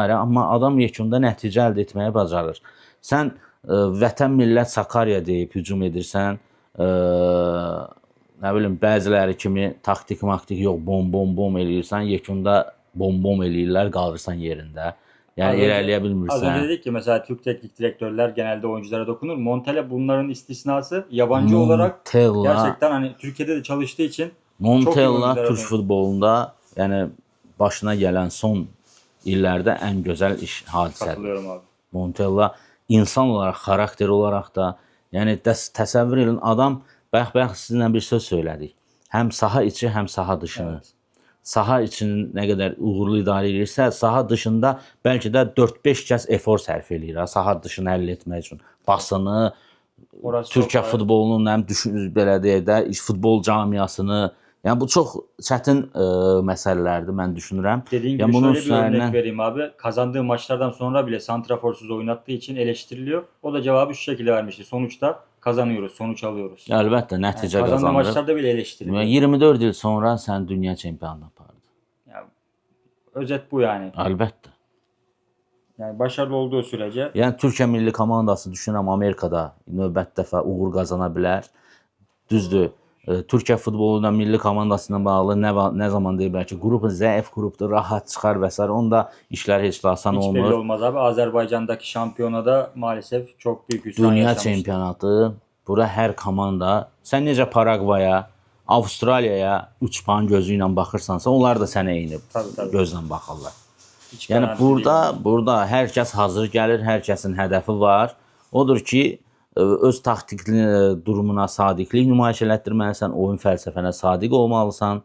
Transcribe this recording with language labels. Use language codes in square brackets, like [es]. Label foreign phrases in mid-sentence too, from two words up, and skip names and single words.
[az] Amma adam yekunda nəticə əldə etməyə bacarır. Sən vətən millət Sakarya deyib hücum edirsən, nə bilim bəziləri kimi taktik yox, bom eləyirsən, yekunda bom eləyirlər, qalırsan yerində. Yəni irəliyə [tr] Az önce [az] bilmirsən. [tr] dedik ki mesela Türk teknik direktörler genelde oyunculara dokunur. Montella bunların istisnası. Yabancı olarak Montella, gerçekten hani Türkiye'de de çalıştığı için çok iyi Montella oyunculara Türk benziyor. [az] futbolunda yəni başına gələn son illərdə ən gözəl iş hadisədir. [tr] Katılıyorum abi. [az] Montella insan olaraq, xarakter olaraq da, yəni təsəvvür edin, adam bayaq sizinlə bir söz söylədik. Həm saha içi, həm saha dışını. [tr] Evet. [az] Saha içini nə qədər uğurlu idarə edirsə, saha dışında bəlkə də 4-5 kəs efor sərf eləyir, saha dışını həll etmək üçün. [tr] Basını, Orası [az] Türkiyə [tr] çok [az] futbolunun həm belə deyək də, futbol camiasını, yəni bu çox çətin məsələlərdir mən düşünürəm. [tr] Dediğin [az] Yəni [tr] gibi [az] bunun [tr] şöyle bir örnek [az] üzərindən [tr] vereyim abi. Kazandığı maçlardan sonra bile santraforsuz oynattığı için eleştiriliyor. O da cevabı şu şekilde vermişti. Sonuçta kazanıyoruz, sonuç alıyoruz. [az] əlbəttə [tr] Yani [az] nəticə [tr] kazandığı [az] qazanır. [tr] maçlarda bile eleştiriliyor. [az] 24 il sonra sən dünya çempionu apardın. [tr] Yani özet bu yani. [az] Əlbəttə. [tr] Yani başarılı olduğu sürece [az] Yəni Türkiyə milli komandası düşünürəm Amerikada növbəti dəfə uğur qazana bilər. Düzdür, Türkiyə futbolundan milli komandasına bağlı nə zaman deyiblər ki, qrupu zəif qrupdur, rahat çıxar və s. Onda işlər heç də asan [tr] hiç belli [az] olmur. [tr] olmaz abi. Azerbaycan'daki şampiyonada maalesef çok büyük hüsran [az] Dünya [tr] yaşamıştı. [az] çempionatı, bura hər komanda, sən necə Paragvaya, Avstraliyaya 3 puan gözü ilə baxırsansa, onlar da sənə eyni [tr] Tabii. [az] gözlə baxırlar. [tr] Hiç [az] Yəni [tr] garanti değil. [az] burada hər kəs hazır gəlir, hər kəsin hədəfi var. Odur ki, öz taktikli durumuna sadiqlik nümayiş elətdirməlisən, oyun fəlsəfənə sadiq olmalısan.